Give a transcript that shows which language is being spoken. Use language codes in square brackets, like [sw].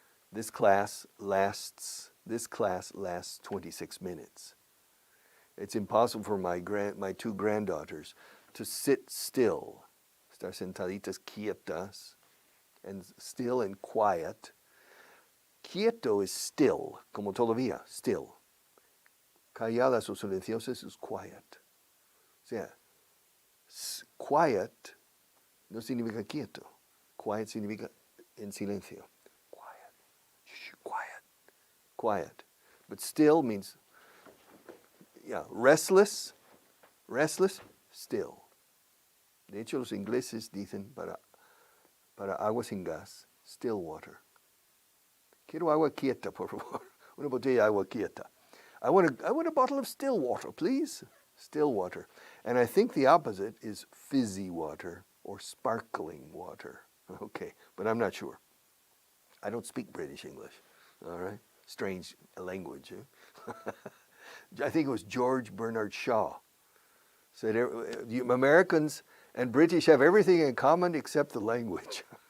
[en] This class lasts 26 minutes. It's impossible for my 2 granddaughters to sit still, [es] estar sentaditas quietas, [en] and still and quiet. [es] Quieto is still, como todavía, still. Calladas o silenciosas is quiet. O sea, quiet no significa quieto. Quiet significa en silencio. Quiet. Shh, quiet. Quiet. [en] But still means, restless, still. [es] De hecho, los ingleses dicen para agua sin gas, still water. Quiero agua quieta, por favor. Una botella de agua quieta. [en] I want a bottle of still water, please. Still water. And I think the opposite is fizzy water or sparkling water. Okay, but I'm not sure. I don't speak British English, all right? Strange language. I think it was George Bernard Shaw said Americans and British have everything in common except the language.